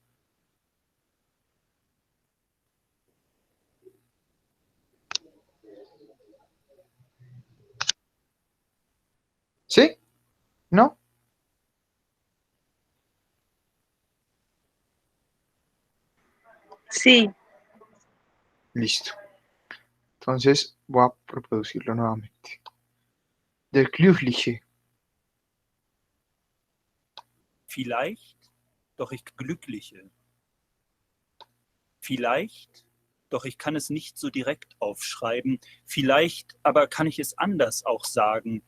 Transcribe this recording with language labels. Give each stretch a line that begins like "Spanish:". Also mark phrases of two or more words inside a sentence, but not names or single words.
Spanish: ¿Sí? ¿No? Sí, Listo. Entonces voy a reproducirlo nuevamente.
German: Der Glückliche. Vielleicht, doch ich Glückliche. Vielleicht, doch ich kann es nicht so direkt aufschreiben. Vielleicht, aber kann ich es anders auch sagen.